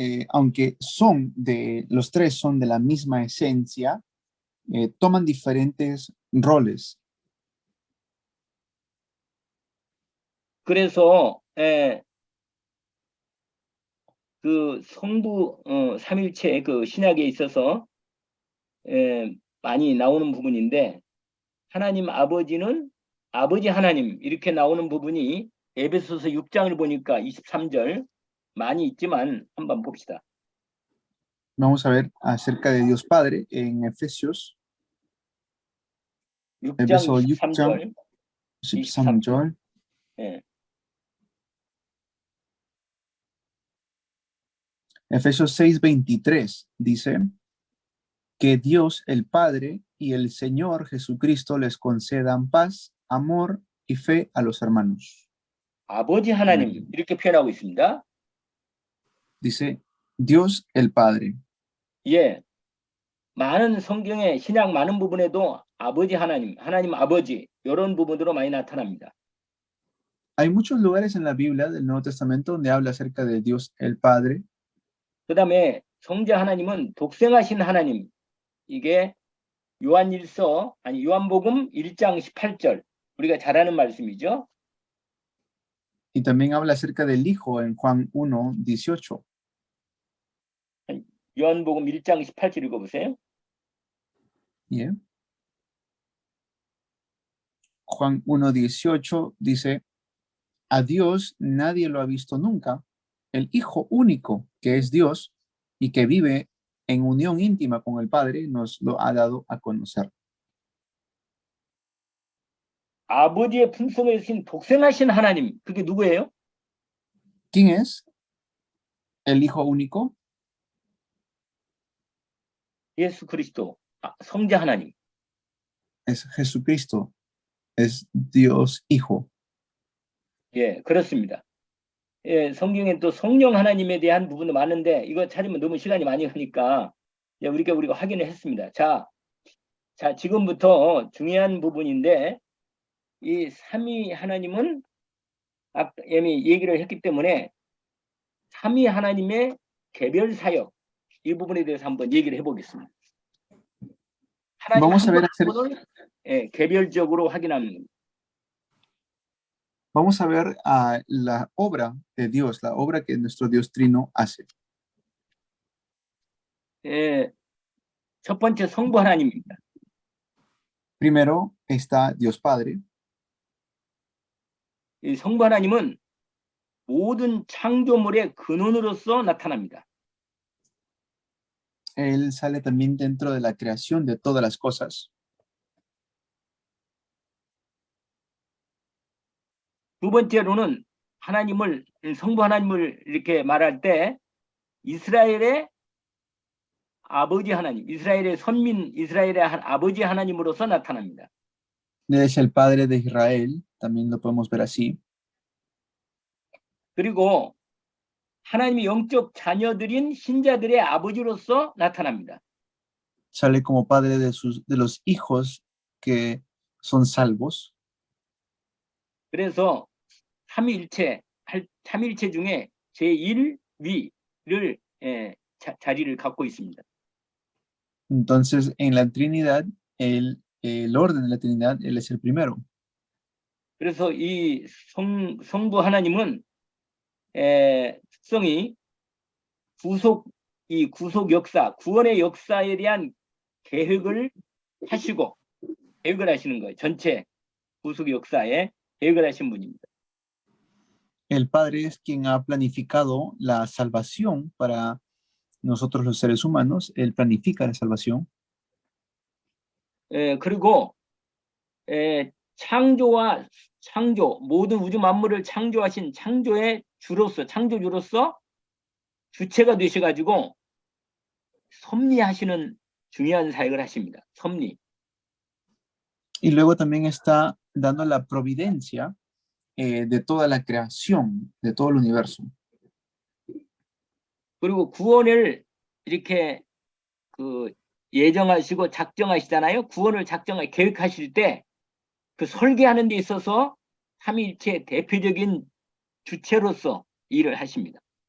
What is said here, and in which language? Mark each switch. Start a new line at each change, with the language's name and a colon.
Spanish: Aunque son de, los tres son de la misma esencia, toman diferentes roles.
Korean: 그래서 그 성부 삼일체 그 신약에 있어서 많이 나오는 부분인데 하나님 아버지는 아버지 하나님 이렇게 나오는 부분이 에베소서 6장을 보니까 23절 많이 있지만 한번 봅시다.
Spanish: Vamos a ver acerca de Dios Padre en Efesios,
Korean: 6장
Spanish: Efeso
Korean: 23절. 13절. 예.
Spanish: Efesios 6:23 dice que Dios el Padre y el Señor Jesucristo les concedan paz, amor y fe a los hermanos.
Korean: 아버지 하나님 이렇게 표현하고 있습니다.
Spanish: Dice Dios el Padre.
Korean: 예. 많은 성경의 신약 많은 부분에도 아버지 하나님, 하나님 아버지 이런 부분으로 많이 나타납니다.
Spanish: Hay muchos lugares en la Biblia del Nuevo Testamento donde habla acerca de Dios el Padre.
Korean: 그다음에 성자 하나님은 독생하신 하나님. 이게 요한복음 1장 18절. 우리가 잘 아는 말씀이죠.
Spanish: Y también habla acerca del Hijo en Juan 1:18.
Korean: 요한복음 1장 18절 읽어보세요.
English: Yeah.
Spanish: Juan 1:18 dice, a Dios nadie lo ha visto nunca, el Hijo único que es Dios y que vive en unión íntima con el Padre nos lo ha dado a conocer.
Korean: 아버지의 품성에 신 독생하신 하나님, 그게 누구예요?
Spanish: ¿Quién es el Hijo único?
Korean: 예수 그리스도, 성자 하나님.
Spanish: Es Jesucristo, es Dios Hijo.
Korean: 예, 그렇습니다. 예, 성경에 또 성령 하나님에 대한 부분도 많은데 이거 찾으면 너무 시간이 많이 가니까 예, 우리가 확인을 했습니다. 자, 지금부터 중요한 부분인데 이 삼위 하나님은 아까 이미 얘기를 했기 때문에 삼위 하나님의 개별 사역 이 부분에 대해서 한번 얘기를 해보겠습니다. 하나님
Spanish: Vamos a ver
Korean: 부분을 개별적으로 확인하는 겁니다.
Spanish: Vamos a ver la obra de Dios, la obra que nuestro Dios Trino hace.
Korean: 첫 번째 성부 하나님입니다.
Spanish: Primero está Dios Padre.
Korean: 이 성부 하나님은 모든 창조물의 근원으로서 나타납니다.
Spanish: Él sale también dentro de la creación de todas las cosas.
Korean: 두 번째로는 성부 하나님을 이렇게 말할 때 이스라엘의 아버지 하나님, 이스라엘의 선민, 이스라엘의 아버지 하나님으로서 나타납니다.
Spanish: Él es el Padre de Israel, también lo podemos ver así.
Korean: 그리고 하나님의 영적 자녀들인 신자들의 아버지로서 나타납니다.
Spanish: Sale como Padre de los hijos que son salvos.
Korean: 그래서 삼위일체 중에 제1위를 자리를 갖고 있습니다.
Spanish: Entonces, en la Trinidad, el orden de la Trinidad, Él es el primero.
Korean: 그래서 이 성부 하나님은 특성이 구속 역사, 구원의 역사에 대한 계획을 하시는 거예요. 전체 구속 역사에 계획을 하신 분입니다.
Spanish: El Padre es quien ha planificado la salvación para nosotros los seres humanos. Él planifica la salvación.
Korean: 그리고 창조와 창조, 모든 우주 만물을 창조하신 창조의 주로서, 창조주로서 주체가 되셔가지고 섭리하시는 중요한 사역을 하십니다. 섭리.
Spanish: Y luego también está dando la providencia de toda la creación, de todo el universo.
Korean: 그리고 구원을 이렇게 그 예정하시고 작정하시잖아요. 구원을 계획하실 때 그 설계하는 데 있어서 삼위일체 대표적인 주체로서 일을 하십니다.